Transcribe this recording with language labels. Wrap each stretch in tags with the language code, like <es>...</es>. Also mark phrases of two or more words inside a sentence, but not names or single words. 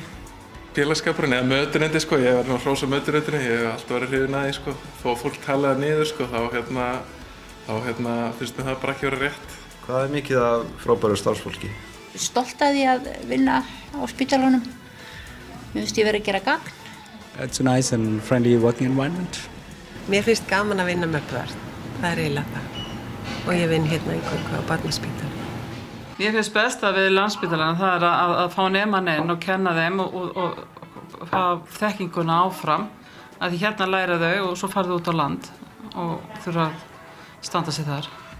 <is>Félagskapurinn eða mötunendi ég var að hrósa mötunendinni, ég hef alltaf verið hrifinn af því þó að fólk talaði niður þá finnst mér það bara ekki vera rétt. Hvað er mikið af frábæru starfsfólki? Stolt af því að vinna á spítalanum. Mér finnst ég verið að gera gagn.</is> <en>It's a nice and friendly working environment.</en> <is>Mér finnst gaman að vinna með börn, það er eiginlega það. Og ég vinn hérna í Kópavogi á Barnaspítalanum. Mér finnst besta við Landspítalann það er að fá nemenn inn og kenna þeim og fá þekkinguna áfram. Því hérna læra þau og svo fara þau út á land og þurfa að standa sig þar.</is>